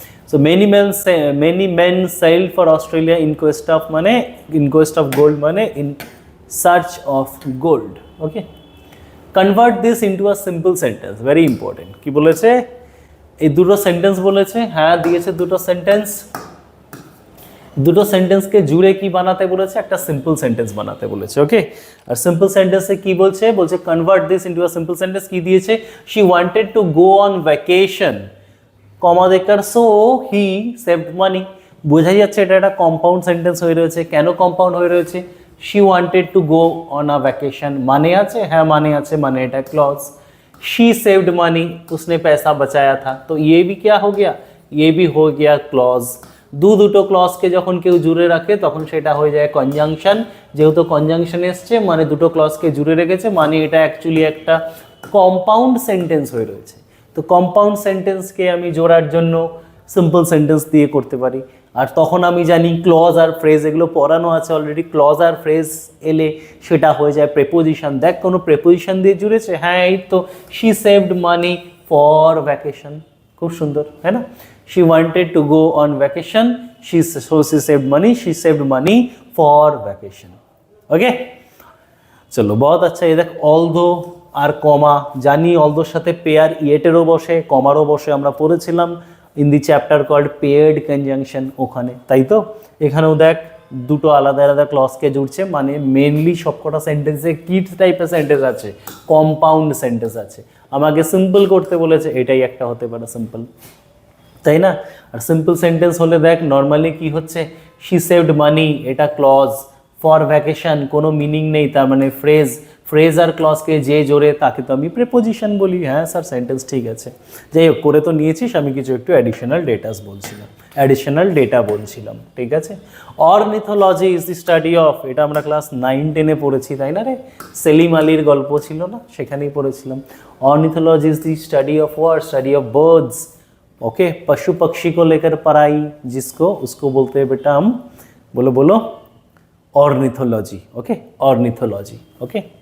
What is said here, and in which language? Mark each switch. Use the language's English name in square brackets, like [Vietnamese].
[English] So many men sailed for Australia in quest of, माने in quest of gold, माने in search of gold, okay। Convert this into a simple sentence, very important। [Bangla] কি বলেছে, এই দুটো sentence বলেছে, হ্যাঁ দিয়েছে দুটো সেন্টেন্স, দুটো সেন্টেন্সকে জুড়ে কি বানাতে বলেছে, একটা সিম্পল সেন্টেন্স বানাতে বলেছে, ওকে। আর সিম্পল সেন্টেন্সে কি বলছে, বলছে [English] convert this into a simple sentence, [Bangla] কি দিয়েছে, [English] She wanted to go on vacation, comma দেকার, so he saved money. [Bangla] বোঝাই যাচ্ছে এটা একটা কম্পাউন্ড সেন্টেন্স হয়ে রয়েছে। কেন কম্পাউন্ড হয়ে রয়েছে, [English] she wanted to go on a vacation, [Bangla] মানে আছে, হ্যাঁ মানে আছে, মানে এটা ক্লজ। [English] she saved money, [Hindi] उसने पैसा बचाया था, तो ये भी क्या हो गया, ये भी हो गया क्लॉज। [Bangla] দুটো ক্লজকে যখন কেউ জুড়ে রাখে তখন সেটা হয়ে যায় কনজাংশন। যেহেতু কনজাংশন এসছে মানে দুটো ক্লজকে জুড়ে রেখেছে, মানে এটা অ্যাকচুয়ালি একটা কম্পাউন্ড সেন্টেন্স হয়ে রয়েছে। তো কম্পাউন্ড সেন্টেন্সকে আমি জোড়ার জন্য সিম্পল সেন্টেন্স দিয়ে করতে পারি। আর তখন আমি জানি ক্লজ আর ফ্রেজ এগুলো পড়ানো আছে অলরেডি, ক্লজ আর ফ্রেজ এলে সেটা হয়ে যায় প্রেপোজিশন। দেখ কোনো প্রেপোজিশন দিয়ে জুড়েছে, হ্যাঁ এই তো, [English] she saved money for vacation, [Bangla] খুব সুন্দর, হ্যাঁ না। [English] she wanted to go on vacation, she saved money for vacation, okay। [Hindi] চলো बहुत अच्छा। [Bangla] ये দেখ অলদো আর কমা, জানি অলদোর সাথে পেয়ার ইয়েটেরও বসে, কমারও বসে, আমরা পড়েছিলাম [English] in the chapter called paired conjunction [Bangla] ওখানে, তাই তো। এখানেও দেখ দুটো আলাদা আলাদা ক্লজকে জুড়ছে, মানে মেনলি সবকটা সেন্টেন্সে কি টাইপের সেন্টেন্স আছে, কম্পাউন্ড সেন্টেন্স আছে। আমাকে সিম্পল করতে বলেছে, এটাই একটা হতে পারে সিম্পল, তাই না। আর সিম্পল সেন্টেন্স হলে দেখ নর্মালি কি হচ্ছে, [English] she saved money, [Bangla] এটা ক্লজ, ফর ভ্যাকেশন কোনো মিনিং নেই, তার মানে ফ্রেজ আর ক্লজকে যে জোরে তাকে তো আমি প্রেপোজিশন বলি। হ্যাঁ স্যার সেন্টেন্স ঠিক আছে, যাই হোক করে তো নিয়েছিস, আমি কিছু একটু অ্যাডিশনাল ডেটা বলছিলাম, ঠিক আছে। [English] ornithology is the study of, [Bangla] এটা আমরা ক্লাস 9-10 পড়েছি, তাই না রে, সেলিম আলীর গল্প ছিল না, সেখানেই পড়েছিলাম। [English] Ornithology is the study of what, study of birds, okay. [Hindi] पशु पक्षी को लेकर पढ़ाई जिसको, उसको बोलते हैं बेटा हम, बोलो ऑर्निथोलॉजी, ओके, ऑर्निथोलॉजी, ओके।